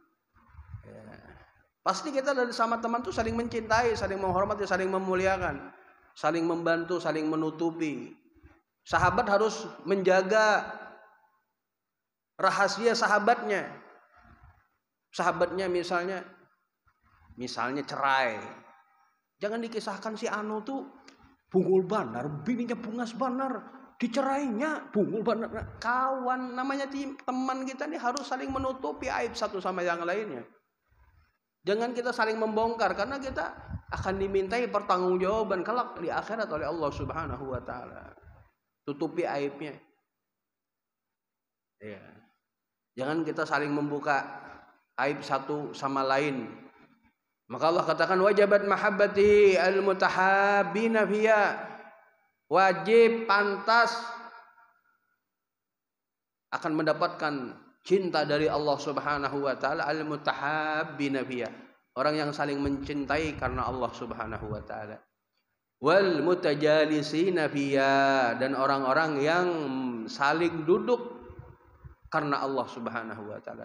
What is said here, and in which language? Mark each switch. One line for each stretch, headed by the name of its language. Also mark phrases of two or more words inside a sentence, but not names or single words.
Indonesian: Pasti kita dari sama teman tuh saling mencintai, saling menghormati, saling memuliakan, saling membantu, saling menutupi. Sahabat harus menjaga rahasia sahabatnya. Sahabatnya misalnya cerai.
Banjar: Jangan dikisahkan si Anu tuh bungul banar, bininya bungas banar, dicerainya bungul banar.
Indonesian: Kawan namanya teman kita nih harus saling menutupi aib satu sama yang lainnya. Jangan kita saling membongkar, karena kita akan dimintai pertanggungjawaban kelak di akhirat oleh Allah
Arabic: سبحانه وتعالى.
Indonesian: Tutupi aibnya. Ya. Jangan kita saling membuka aib satu sama lain. Maka Allah katakan
Arabic: وجبت محبتي المتحابين فيّ. Wajib, pantas akan mendapatkan cinta dari Allah سبحانه وتعالى, المتحابين فيّ, orang yang saling mencintai karena Allah سبحانه وتعالى. والمتجالسين فيّ, dan orang-orang yang saling duduk karena Allah سبحانه وتعالى.